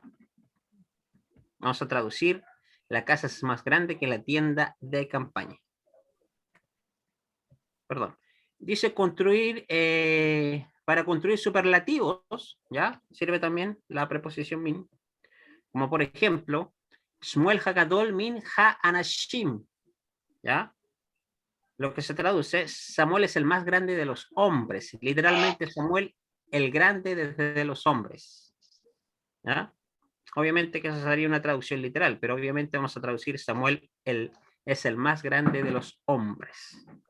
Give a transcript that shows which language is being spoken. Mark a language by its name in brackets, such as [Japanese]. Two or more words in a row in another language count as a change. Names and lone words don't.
[Spanish] Vamos a traducir, la casa es más grande que la tienda de campaña. Perdón. Dice construir, para construir superlativos, ¿ya? Sirve también la preposición min, como por ejemplo, [Hebrew] שמואל הגדול מן האנשים, [Spanish] ¿ya? Lo que se traduce, Samuel es el más grande de los hombres. Literalmente, Samuel, el grande de los hombres, ¿ya? Obviamente que esa sería una traducción literal, pero obviamente vamos a traducir Samuel es el más grande de los hombres.